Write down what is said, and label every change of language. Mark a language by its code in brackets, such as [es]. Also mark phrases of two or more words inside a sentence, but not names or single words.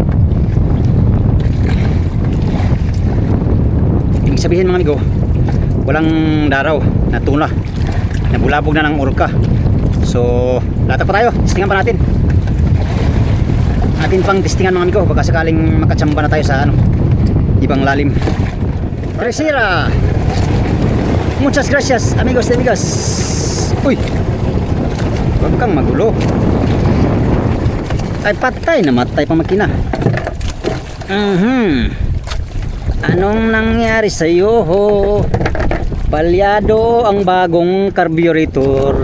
[tl] Ibig sabihin mga amigo, walang daraw na tuna, nabulabog na ng orka. So latak pa tayo, testingan pa natin. Atin pang testingan mga amigo, baka sakaling makatsamba na tayo sa ano, ibang lalim. Tresira. [es] Muchas gracias amigos de amigas. [tl] Uy, huwag kang magulo. Ay patay, namatay pa makina. Anong nangyari sa iyo? Palyado ang bagong carburetor.